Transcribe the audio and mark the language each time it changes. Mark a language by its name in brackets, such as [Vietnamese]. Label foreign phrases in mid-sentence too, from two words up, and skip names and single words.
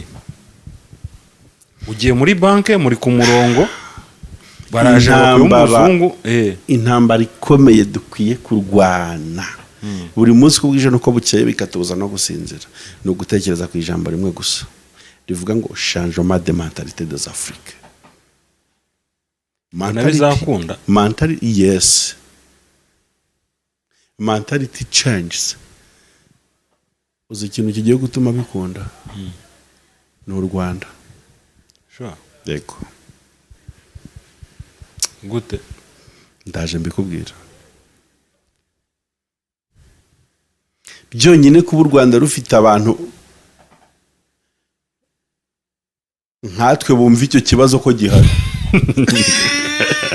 [Kinyarwanda] Ugiye muri banke muri ku murongo baraje umuzungu. Intambara ikomeye dukwiye kurwana buri munsi uko bwije nuko bukeye bikatubuza no gusinzira, ni ugutekereza ku ijambo rimwe gusa rivuga ngo [French] changement de mentalité des Africains. [English] Yes, mentality changes. [Kinyarwanda] Uzi ikintu kigiye gutuma bikunda ni u Rwanda. Yego, gute? Ndaje mbikubwira. Byonyine kuba u Rwanda rufite abantu nkatwe bumva icyo kibazo ko gihari.